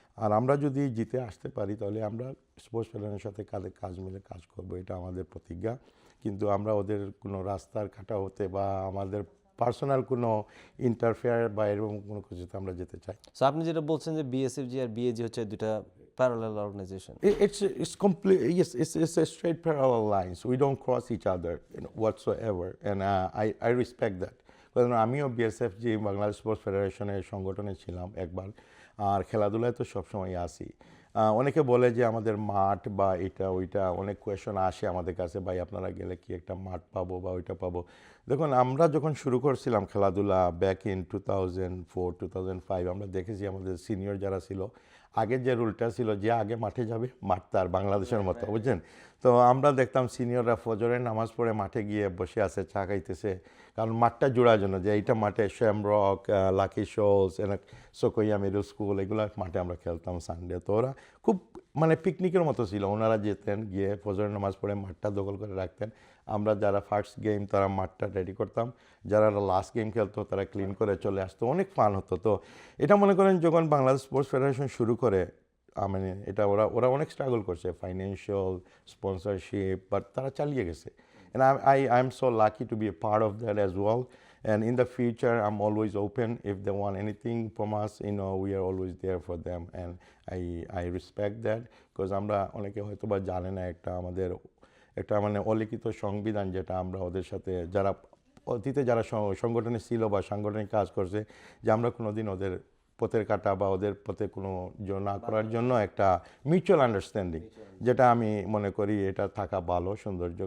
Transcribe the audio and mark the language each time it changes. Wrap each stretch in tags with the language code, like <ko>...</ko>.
<bn>আর আমরা যদি জিতে আসতে পারি, তাহলে আমরা স্পোর্টস ফেডারেশনের সাথে কাজ মিলে কাজ করব, এটা আমাদের প্রতিজ্ঞা। কিন্তু আমরা ওদের কোনো রাস্তার কাটা হতে বা আমাদের পার্সোনাল কোনো ইন্টারফেয়ার বা এরকম কোনো কিছুতে আমরা যেতে চাই। সো আপনি যেটা বলছেন যে বিএসএফজি আর বিএজি হচ্ছে দুইটা parallel organisation.</bn> <en>It's complete. Yes, it's a straight parallel lines. We don't cross each other whatsoever, and I respect that.</en> <bn>কারণ আমিও বিএসএফজি, বাংলাদেশ স্পোর্টস ফেডারেশনের সংগঠনে ছিলাম একবার, আর খেলাধুলায় তো সবসময় আসি। অনেকে বলে যে আমাদের মাঠ বা এটা ওইটা, অনেক কোয়েশন আসে আমাদের কাছে, ভাই আপনারা গেলে কি একটা মাঠ পাবো বা ওইটা পাবো। দেখুন, আমরা যখন শুরু করছিলাম খেলাধুলা ব্যাক ইন 2004-2005, আমরা দেখেছি আমাদের সিনিয়র যারা ছিল, আগের যে রুলটা ছিল যে আগে মাঠে যাবে, মাঠ তার, বাংলাদেশের মতো, বুঝছেন? তো আমরা দেখতাম সিনিয়ররা ফজরের নামাজ পড়ে মাঠে গিয়ে বসে আছে, চা খাইতেছে, কারণ মাঠটা জোড়ার জন্য, যে এইটা মাঠে shamrock, lucky Scholz, সোকইয়া middle school, এগুলো মাঠে আমরা খেলতাম সানডে। তো ওরা খুব মানে পিকনিকের মতো ছিল, ওনারা যেতেন, গিয়ে ফজরের নামাজ পড়ে মাঠটা দখল করে রাখতেন। আমরা যারা ফার্স্ট গেম, তারা মাঠটা রেডি করতাম, যারা লাস্ট গেম খেলতো তারা ক্লিন করে চলে আসতো, অনেক ফান হতো। তো এটা মনে করেন যখন বাংলাদেশ স্পোর্টস ফেডারেশন শুরু করে, মানে এটা ওরা অনেক স্ট্রাগল করছে, ফাইন্যান্সিয়াল, স্পন্সরশিপ, বাট তারা চালিয়ে গেছে।</bn> <en>And I'm so lucky to be a part of that as well. And in the future, I'm always open. If they want anything from us, we are always there for them. And I respect that, because</en> <bn>আমরা অনেকে হয়তো বা জানে না, আমাদের একটা মানে অলিখিত সংবিধান, যেটা আমরা ওদের সাথে, যারা অতীতে যারা সংগঠনে ছিল বা সাংগঠনিক কাজ করছে, যে আমরা কোনোদিন ওদের পথের কাটা বা ওদের পথে কোনো না করার জন্য একটা মিউচুয়াল আন্ডারস্ট্যান্ডিং, যেটা আমি মনে করি এটা থাকা ভালো, সৌন্দর্য।</bn>